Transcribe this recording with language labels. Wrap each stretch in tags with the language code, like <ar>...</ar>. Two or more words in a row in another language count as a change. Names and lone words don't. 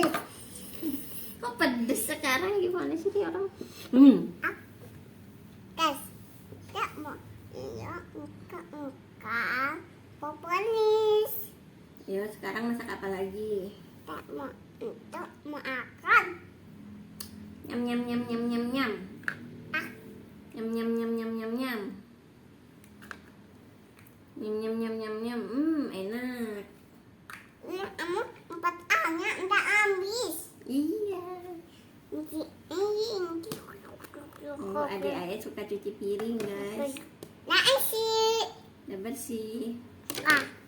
<id>Kok pedes sekarang, gimana sih dia orang? guys. Tak mau. Iya, muka populis. Ya, sekarang masak apa lagi? Tak mau untuk makan. Nyam nyam nyam nyam nyam nyam. Ah. Nyam nyam nyam nyam nyam nyam. Nyam nyam nyam nyam nyam. Enak. Ini kamu 4 A-nya udah habis. Iya. Ini. Oh, adik-adik suka cuci piring, guys. Nah, isi. Udah bersih. Ah.</id>